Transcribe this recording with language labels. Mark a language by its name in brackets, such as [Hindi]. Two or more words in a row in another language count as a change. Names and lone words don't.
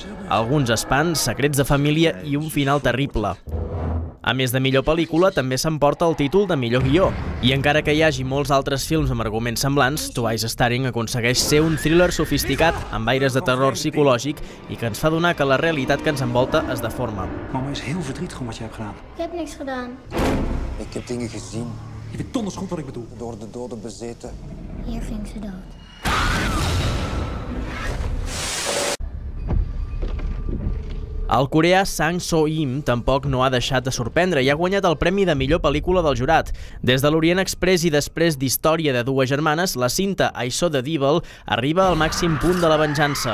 [Catalan] Alguns espants, secrets de família i un final terrible. A més de millor pel·lícula, també s'emporta el títol de millor guió. I encara que hi hagi molts altres films amb arguments semblants, Two Eyes Starring aconsegueix ser un thriller sofisticat, amb aires de terror psicològic i que ens fa donar que la realitat que ens envolta es deforma. [Dutch] Mama is heel verdrietig om wat je hebt gedaan. Ik heb niks gedaan. Ik heb dingen gezien. Je weet donders goed wat ik bedoel. Door de doden bezeten. Hier ving ze dood. [Catalan] El coreà Sang So-im tampoc no ha deixat de sorprendre i ha guanyat el premi de millor pel·lícula del jurat. Des de l'Orient Express i després d'Història de dues germanes, la cinta I Saw the Devil arriba al màxim punt de la venjança.